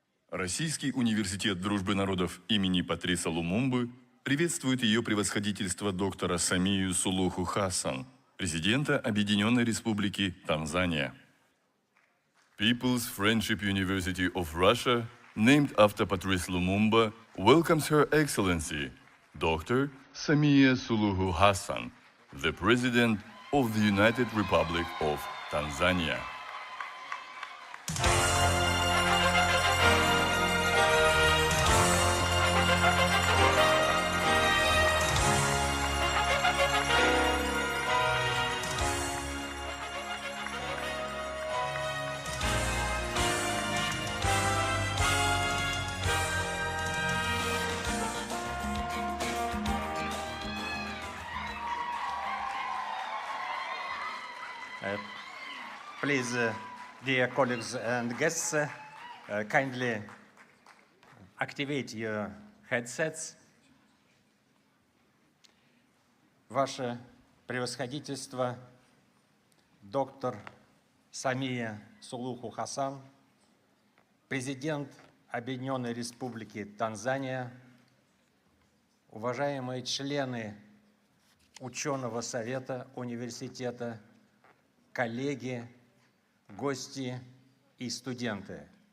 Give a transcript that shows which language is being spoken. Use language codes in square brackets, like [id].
[ru] Российский университет дружбы народов имени Патриса Лумумбы приветствует ее превосходительство доктора Самию Сулуху Hassan, президента Объединенной Республики Танзания. [en] People's Friendship University of Russia, named after Patrice Lumumba, welcomes Her Excellency, Dr. Samia Suluhu Hassan, the President of the United Republic of Tanzania. Please, dear colleagues and guests, kindly activate your headsets. [ru] Ваше превосходительство, доктор Самия Сулуху Хасан, президент Объединенной Республики Танзания, уважаемые члены ученого совета университета, коллеги, гости и студенты.